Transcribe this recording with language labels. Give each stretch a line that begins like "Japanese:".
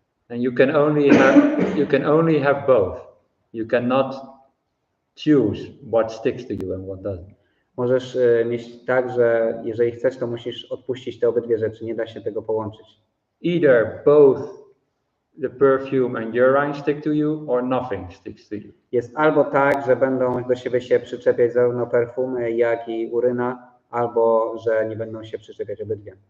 English: And you can only have both. You cannot choose what sticks to you and what doesn't.
Polish: Możesz mieć tak, że jeżeli chcesz, to musisz odpuścić te obydwie rzeczy, nie da się tego połączyć.
English: Either both the perfume and urine stick to you or nothing sticks to you.
Polish: Jest albo tak, że będą do siebie się przyczepiać zarówno perfumy, jak i uryna, albo że nie będą się przyczepiać obydwie.